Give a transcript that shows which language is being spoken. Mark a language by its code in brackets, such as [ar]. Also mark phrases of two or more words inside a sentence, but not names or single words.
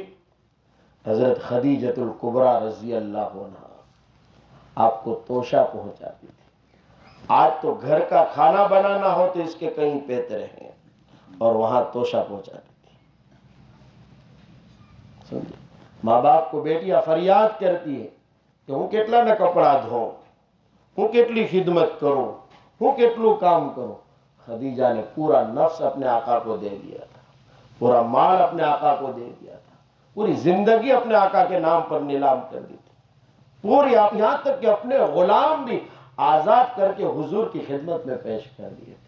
[ur] حضرت خدیجۃ الکبریٰ رضی اللہ عنہا آپ کو توشہ پہنچاتی تھی. آج تو گھر کا کھانا بنانا ہو تو اس کے کئی پیترے ہیں، اور وہاں توشہ پہنچاتی تھی. ماں باپ کو بیٹیاں فریاد کرتی ہے کہ [gu] હું કેટલા ના કપડા ધોઉં, હું કેટલી [ur] خدمت کروں، [gu] હું કેટલું [ur] کام کروں. خدیجہ نے پورا نفس اپنے آقا کو دے دیا تھا، پورا مال اپنے آقا کو دے دیا تھا، پوری زندگی اپنے آقا کے نام پر نیلام کر دی تھی. پوری یہاں تک کہ اپنے غلام بھی آزاد کر کے حضور کی خدمت میں پیش کر دیے تھے.